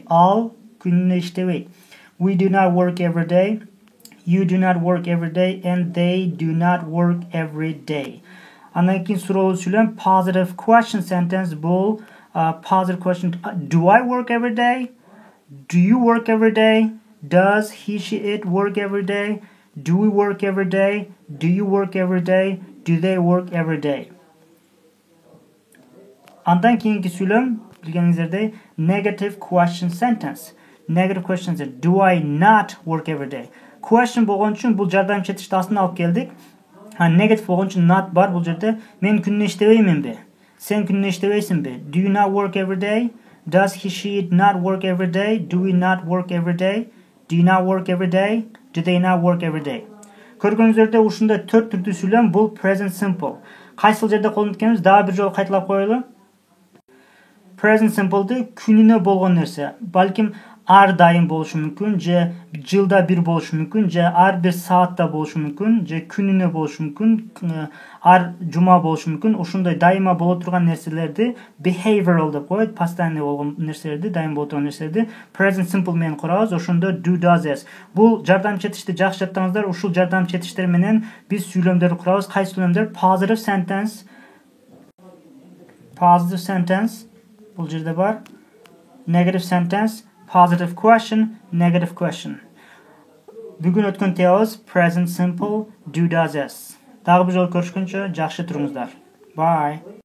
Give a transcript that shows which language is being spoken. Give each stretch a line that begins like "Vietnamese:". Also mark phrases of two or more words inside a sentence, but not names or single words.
Kyrgyz: Ал күнүнө иштебейт.
English: We do not work every day, you do not work every day and they do not work every day.
Kyrgyz: Андан кийин суроолуу сүйлөм
English: positive question sentence,
Kyrgyz: бул
English: positive question. Do I work every day? Do you work every day? Does he, she, it work every day? Do we work every day? Do you work every day? Do they work every day?
Kyrgyz: Андан кийинки сүйлөм билгениңиздердей
English: negative question sentence. Negative question sentence. Do I not work every day?
Kyrgyz: Question болгон үчүн бул жардамчы этишти астына алып келдик. Negative болгон үчүн not бар бул жерде. Мен күнүнө иштебейминби? Сен күнүнө иштебейсиңби?
English: Do you not work every day? Does he, she, it not work every day? Do we not work every day? Do you not work every day? Do they not work every day?
Kyrgyz: Көргөнүңүздөрдө ушундай төрт түрдүү сүйлөм, бул
English: present simple.
Kyrgyz: Кайсыл жерде колдонуп экенибиз дагы бир жолу кайталап коелу.
English: Present simple'ды
Kyrgyz: күнүнө болгон нерсе, балким ар дайым болушу мүмкүн, же жылда бир болушу мүмкүн, же ар бир саатта болушу мүмкүн, же күнүнө болушу мүмкүн, ар жума болушу мүмкүн. Ошондой дайыма боло турган нерселерди behavioral деп коет, постоянный болгон нерселерди, дайым боло турган нерселерди
English: present simple
Kyrgyz: менен курабыз.
English: Ошондо do, does, is.
Kyrgyz: Бул жардамчы этишти жакшы жаттаңыздар. Ушул жардамчы этиштер менен биз сүйлөмдөрдү курабыз. Кайсы сүйлөмдөр?
English: Positive sentence. Positive sentence.
Kyrgyz: Бул жерде бар.
English: Negative sentence. Positive question, negative question.
Kyrgyz: Бүгүн өткөн темабыз
English: present simple, do, does, is.
Kyrgyz: Дагы бир жолу көрүшкөнчө жакшы туруңуздар.
English: Bye.